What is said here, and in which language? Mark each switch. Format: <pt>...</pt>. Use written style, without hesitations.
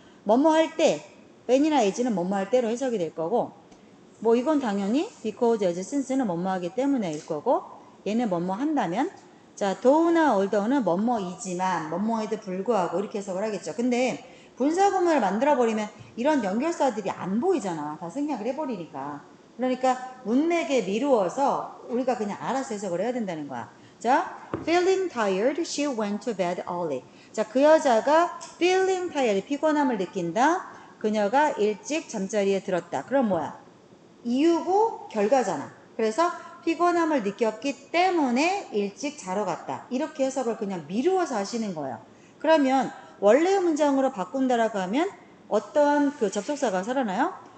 <ko>뭐뭐 할 때 when이나 as는 뭐뭐 할 때로 해석이 될 거고 뭐 이건 당연히 because, as, since는 뭐뭐 하기 때문에일 거고 얘는 뭐뭐 한다면 자, though나 although는 뭐뭐이지만 뭐뭐에도 불구하고 이렇게 해석을 하겠죠. 근데 분사구문을 만들어버리면 이런 연결사들이 안 보이잖아. 다 생략을 해버리니까. 그러니까 문맥에 미루어서 우리가 그냥 알아서 해석을 해야 된다는 거야.</ko> <en>자, feeling tired, she went to bed early.</en> <ko>자, 그 여자가</ko> <en>feeling tired,</en> <ko>피곤함을 느낀다. 그녀가 일찍 잠자리에 들었다. 그럼 뭐야? 이유고 결과잖아. 그래서 피곤함을 느꼈기 때문에 일찍 자러 갔다. 이렇게 해석을 그냥 미루어서 하시는 거예요. 그러면 원래의 문장으로 바꾼다라고 하면 어떤 그 접속사가 살아나요?</ko>